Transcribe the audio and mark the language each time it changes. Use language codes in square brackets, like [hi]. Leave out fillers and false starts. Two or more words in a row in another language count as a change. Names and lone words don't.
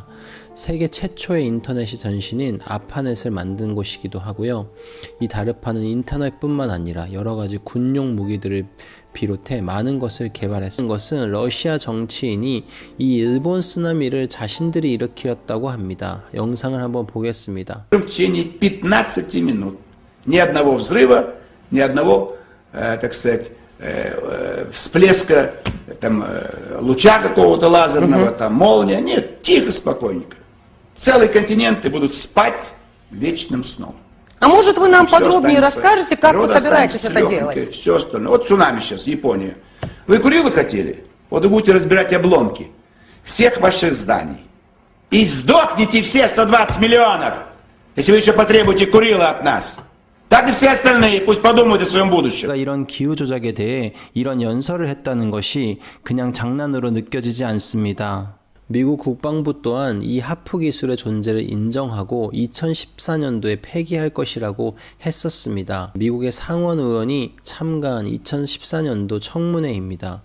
[ko] 세계 최초의 인터넷이 전신인 아파넷을 만든 곳이기도 하고요. 이 다르파는 인터넷뿐만 아니라 여러 가지 군용 무기들을 비롯해 많은 것을 개발했던 것은 러시아 정치인이 이 일본 쓰나미를 자신들이 일으켰다고 합니다. 영상을 한번 보겠습니다. [ru] В течение 15 минут. Ни одного взрыва, ни одного, так сказать, всплеска, там, луча какого-то лазерного, там, молния. Нет, тихо, спокойненько. Целые континенты будут спать вечным сном. А может, вы нам И всё подробнее останется- расскажете, как вы природа собираетесь останется это легонькой, делать? все остальное. Вот цунами сейчас, Япония. Вы Курилы хотели? Вот вы будете разбирать обломки всех ваших зданий. И сдохните все 120 миллионов, если вы еще потребуете Курилы от нас. Так и все остальные, пусть подумают о своем будущем. [ko] 이런 기후 조작에 대해 이런 연설을 했다는 것이 그냥 장난으로 느껴지지 않습니다. 미국 국방부 또한 이 하프 기술의 존재를 인정하고 2014년도에 폐기할 것이라고 했었습니다. 미국의 상원 의원이 참가한 2014년도 청문회입니다.